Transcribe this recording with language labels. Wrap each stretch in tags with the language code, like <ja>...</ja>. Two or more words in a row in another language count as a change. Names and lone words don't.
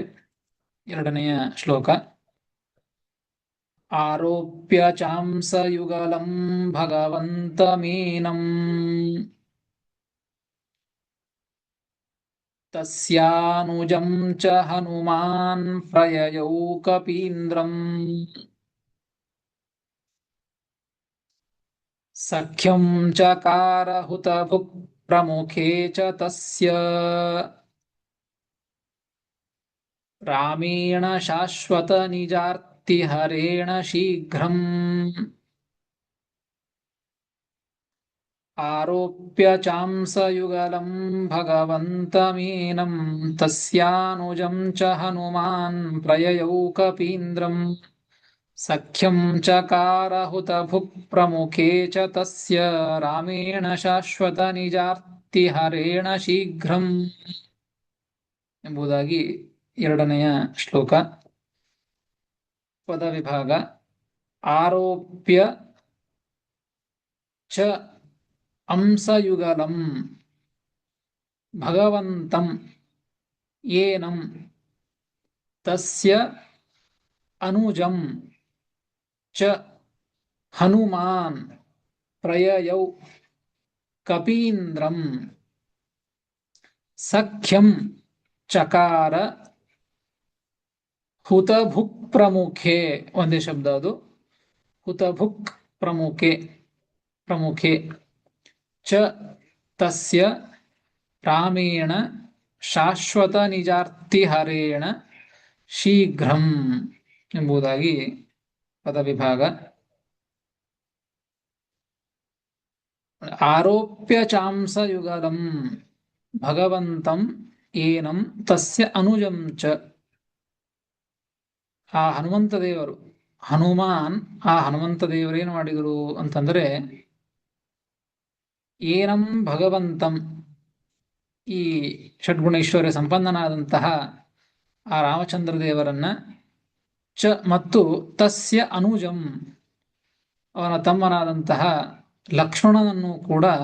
<kn>2ನೆಯ ಶ್ಲೋಕ.</kn> <sa>ಆರೋಪ್ಯ ಚಾಂಸಯುಗಲಂ ಭಗವಂತಮೀನಂ ತಸ್ಯಾನುಜಂ ಚ ಹನುಮಾನ್ ಪ್ರಯಯೌ ಕಪೀಂದ್ರಂ ಸಖ್ಯಂ ಚಕಾರ ಹುತಭುಕ್ ಪ್ರಮುಖೇ ಚ ತಸ್ಯ ರಾಮೇಣ ಶಾಶ್ವತ ನಿಜಾರ್ತಿಹರೇಣ ಶೀಘ್ರಂ ಆರೋಪ್ಯ ಚಾಂಸಯುಗಲಂ ಭಗವಂತಮೀನಂ ತಸ್ಯಾನುಜಂ ಚ ಹನುಮಾನ್ ಪ್ರಯಯೌ ಕಪೀಂದ್ರಂ ಸಖ್ಯಂ ಚಕಾರ ಹುತಭುಕ್ ಪ್ರಮುಖೇ ಚ ತಸ್ಯ ರಾಮೇಣ ಶಾಶ್ವತ ನಿಜಾರ್ತಿಹರೇಣ ಶೀಘ್ರಂ</sa> <kn>ಎಂಬುದಾಗಿ 2ನೆಯ ಶ್ಲೋಕ. ಪದವಿಭಾಗ.</kn> <sa>ಆರೋಪ್ಯ ಚ ಅಂಸಯುಗಲಂ ಭಗವಂತಂ ಏನಂ ತಸ್ಯ ಅನುಜಂ ಚ ಹನುಮಾನ್ ಪ್ರಯಯೌ ಕಪೀಂದ್ರಂ ಸಖ್ಯಂ ಚಕಾರ ಹುತಭುಕ್ ಪ್ರಮುಖೆ.</sa> <kn>ಒಂದೇ ಶಬ್ದ ಅದು.</kn> <sa>ಹುತಭುಕ್ ಪ್ರಮುಖೆ ಚ ತಸ್ಯ ರಾಮೇಣ ಶಾಶ್ವತ ನಿಜಾರ್ತಿಹರೇಣ ಶೀಘ್ರಂ</sa> <kn>ಎಂಬುದಾಗಿ ಪದವಿಭಾಗ.</kn> <sa>ಆರೋಪ್ಯ ಚಾಂಸಯುಗಲಂ ಭಗವಂತಂ ಏನಂ ತಸ್ಯ ಅನುಜಂ ಚ.</sa> <kn>ಆ ಹನುಮಂತ ದೇವರು ಹನುಮಾನ್ ಆ ಹನುಮಂತ ದೇವರೇನು ಮಾಡಿದರು ಅಂತಂದ್ರೆ</kn> <sa>ಏನಂ ಭಗವಂತಂ</sa> <kn>ಈ ಷಡ್ಗುಣ ಐಶ್ವರ್ಯ ಸಂಪನ್ನನಾದಂತಹ ಆ ರಾಮಚಂದ್ರ ದೇವರನ್ನ ಚ ಮತ್ತು</kn> <sa>ತಸ್ಯ ಅನುಜಂ</sa> <kn>ಅವನ ತಮ್ಮನಾದಂತಹ ಲಕ್ಷ್ಮಣನನ್ನು ಕೂಡ</kn>